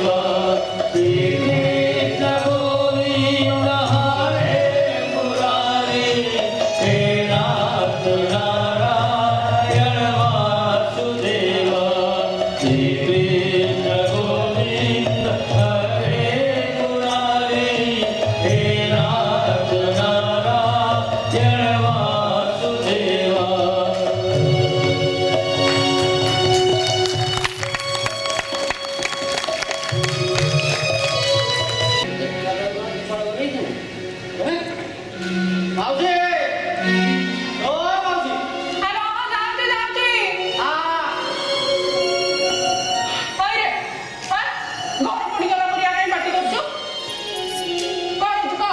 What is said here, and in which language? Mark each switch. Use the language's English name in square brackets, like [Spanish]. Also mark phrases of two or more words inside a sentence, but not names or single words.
[Sanskrit] श्री कृष्ण गोविंद हरे मुरारी हे नाथ नारायण वासुदेव श्री कृष्ण गोविंद हरे मुरारी हे नाथ नारायण वासुदेव [Odia] ମାଉସୀ ଓ ମାଉସୀ ଆରେ ହଁ ଯାଉଛି ଯାଉଛି ହଇରେ ଘର ପଡ଼ିଗଲା ପରିଆ କାଇଁ ପାଟି କରୁଛୁ କଣ ହେଇଛୁ କହ